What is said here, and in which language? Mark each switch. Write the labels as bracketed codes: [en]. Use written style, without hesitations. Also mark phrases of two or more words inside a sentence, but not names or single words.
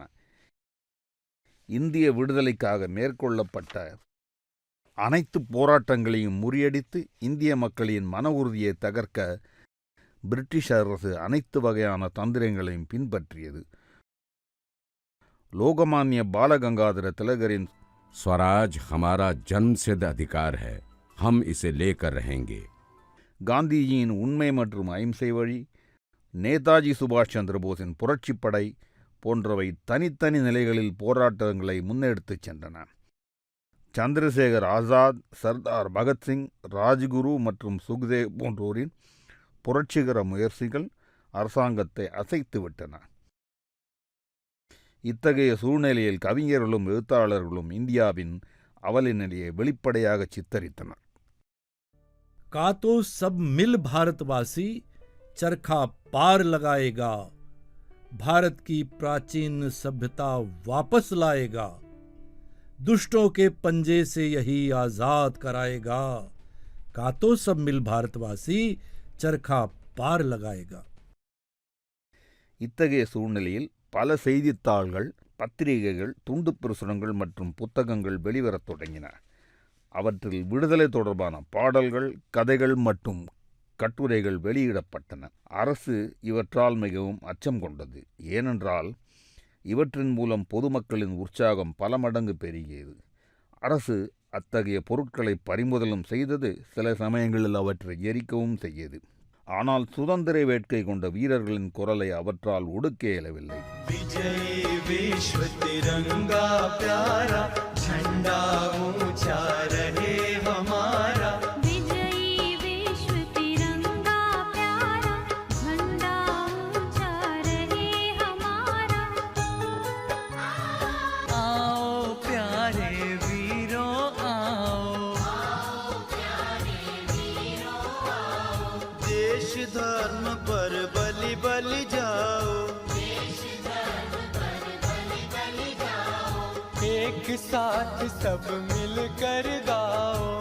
[ta] இந்திய விடுதலைக்காக மேற்கொள்ளப்பட்ட அனைத்து போராட்டங்களையும் முறியடித்து இந்திய மக்களின் மன உறுதியை தகர்க்க பிரிட்டிஷ் அரசு அனைத்து வகையான தந்திரங்களையும் பின்பற்றியது. லோகமான்ய பாலகங்காதர திலகரின் [hi] स्वराज हमारा जन्मसिद्ध अधिकार है, हम इसे लेकर रहेंगे, [ta] காந்திஜியின் உண்மை மற்றும் அகிம்சை வழி, நேதாஜி சுபாஷ் சந்திரபோஸின் புரட்சிப்படை போன்றவை தனித்தனி நிலைகளில் போராட்டங்களை முன்னெடுத்துச் சென்றன. சந்திரசேகர் ஆசாத், சர்தார் பகத்சிங், ராஜ்குரு மற்றும் சுக்தேவ் போன்றோரின் புரட்சிகர முயற்சிகள் அரசாங்கத்தை அசைத்துவிட்டன. இத்தகைய சூழ்நிலையில் கவிஞர்களும் எழுத்தாளர்களும் இந்தியாவின் அவல நிலையை வெளிப்படையாக சித்தரித்தனர். [hi] का तो सब मिल भारतवासी चरखा पार लगाएगा, भारत की प्राचीन सभ्यता वापस लाएगा, दुष्टों के पंजे से यही आजाद कराएगा, का तो सब मिल भारतवासी चरखा पार लगाएगा. [ta] இத்தகைய சூழ்நிலையில் பல செய்தித்தாள்கள், பத்திரிகைகள், துண்டு பிரசுரங்கள் மற்றும் புத்தகங்கள் வெளிவரத் தொடங்கின. அவற்றில் விடுதலை தொடர்பான பாடல்கள், கதைகள் மற்றும் கட்டுரைகள் வெளியிடப்பட்டன. அரசு இவற்றால் மிகவும் அச்சம் கொண்டது. ஏனென்றால் இவற்றின் மூலம் பொதுமக்களின் உற்சாகம் பல மடங்கு பெருகியது. அரசு அத்தகைய பொருட்களை பறிமுதலும் செய்தது, சில சமயங்களில் அவற்றை எரிக்கவும் செய்தது. ஆனால் சுதந்திர வேட்கை கொண்ட வீரர்களின் குரலை அவற்றால் ஒடுக்க இயலவில்லை. [hi] विजयी विश्व तिरंगा प्यारा झंडा ऊंचा रहे हमारा, विजयी विश्व तिरंगा प्यारा झंडा ऊंचा रहे हमारा. आओ प्यारे वीरों आओ, देश धर्म पर बलि बलि जाओ, एक साथ सब मिलकर गाओ,